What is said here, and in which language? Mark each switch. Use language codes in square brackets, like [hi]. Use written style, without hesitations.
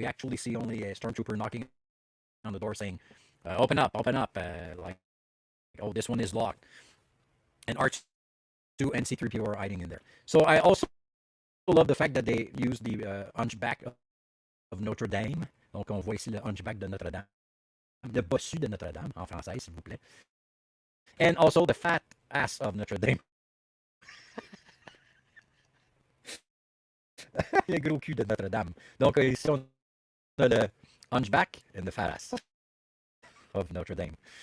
[en] We actually see only a stormtrooper knocking on the door saying, open up," like, "Oh, this one is locked." And R2 and C3PO are hiding in there. So I also love the fact that they use the hunchback of Notre Dame. [fr] Donc on voit ici le hunchback de Notre Dame. Le bossu de Notre Dame, en français, s'il vous plaît. [en] And also the fat ass of Notre Dame. [fr] Le gros cul de Notre Dame. Donc ici on a le [en] hunchback and the fat ass of Notre Dame.